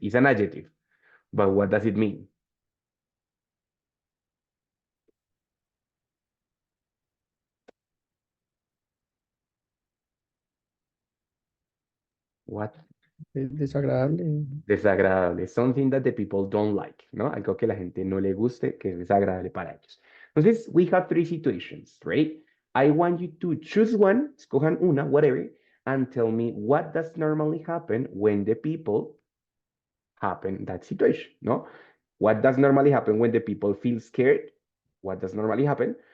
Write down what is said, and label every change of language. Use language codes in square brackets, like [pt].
[en] It's an adjective, but what does it mean? What? [es] Es desagradable. Desagradable. [en] Something that the people don't like, ¿no? [es] Algo que la gente no le guste, que es desagradable para ellos. [en] Entonces, we have three situations, right? I want you to choose one, [es] escojan una, [en] whatever, and tell me what does normally happen when the people happen that situation, no? What does normally happen when the people feel scared? What does normally happen?